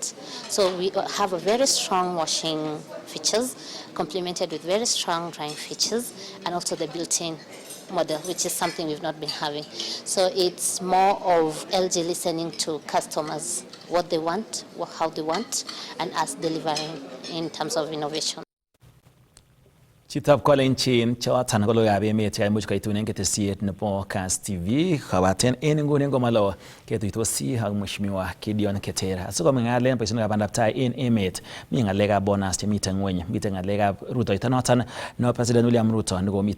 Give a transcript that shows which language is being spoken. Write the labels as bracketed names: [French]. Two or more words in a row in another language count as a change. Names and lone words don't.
[English] So we have a very strong washing features complemented with very strong drying features, and also the built-in model, which is something we've not been having. So it's more of LG listening to customers, what they want, how they want, and us delivering in terms of innovation. [Kalenjin] Chitab kolenjin choton ko logoiwek ab emet chekaimuch koitun ketesiet nebo Kass TV kobaten en nguni ngomalo ketuitosi ak Mheshimiwa Gideon Ketera asikomi ng'alen boisionikab bandaptai en emet mi ng'alekab bonus chemiten ngweny miten ng'alekab rutoito noton no President William Ruto nekomiten